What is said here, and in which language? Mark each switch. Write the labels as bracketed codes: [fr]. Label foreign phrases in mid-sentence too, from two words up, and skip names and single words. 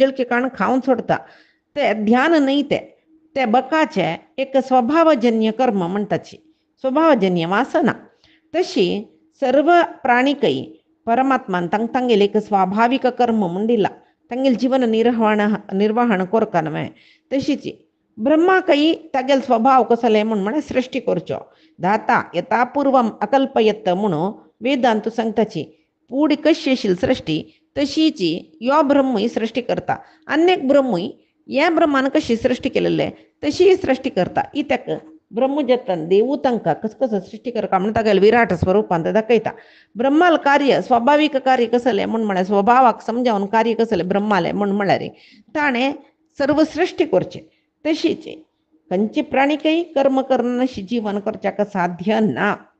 [kok] झळकी काडून खावन सोडता ते ध्यान न्हय ते बकाचे एक स्वभावजन्य कर्म म्हणटाची स्वभावजन्य वासना तशी सर्व प्राणीकय परमात्मान तांगेले एक स्वाभाविक कर्म म्हूण दिला तांगेल जीवन निर्वहण कोरका न्हय तशीच ब्रह्माकय तागेल स्वभाव कसले म्हण सृश्टी करच्यो [sa] दाता यथा पूर्वम अकल्पयत [kok] म्हणून वेदांत सांगताची पूड कशी आशिल्ली सृश्टी तशीची यो ब्रह्मय सृश्टी करता अनेक ब्रह्मय ह्या ब्रह्मान कशी सृश्टी केलेले तशी सृश्टी करता इत्याक ब्रह्मजतन देवू तांकां कसं सृश्टी करता म्हणून तागेले विराट स्वरुपांत दाखयता ब्रह्माल कार्य स्वाभाविक कार्य कसलें म्हूण म्हळ्यार स्वभावाक समजावन कार्य कसलें ब्रह्मालें म्हूण म्हळ्यार ताणें सर्व सृश्टी करचें तशीच खंयचे प्राणीकय कर्म करना अशी जीवन करच्याक साध्य ना